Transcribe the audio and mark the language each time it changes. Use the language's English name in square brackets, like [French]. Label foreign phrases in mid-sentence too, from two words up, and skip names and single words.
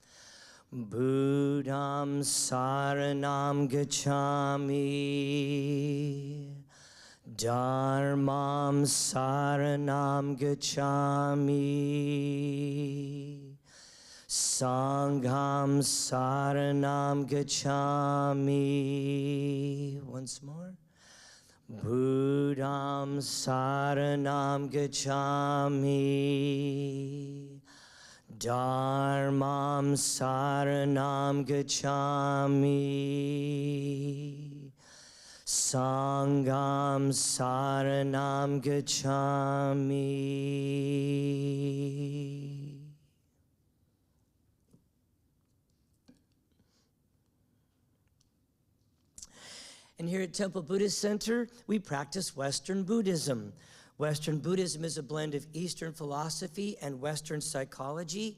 [Pali] Buddham saranam gacchami, Dharmam saranam gacchami, Sangham saranam gacchami. [English] Once more. [Pali] Buddham saranam gacchami, Dharmam saranam gacchami, Sangham saranam gacchami. [English] And here at Temple Buddhist Center, we practice Western Buddhism. Western Buddhism is a blend of Eastern philosophy and Western psychology.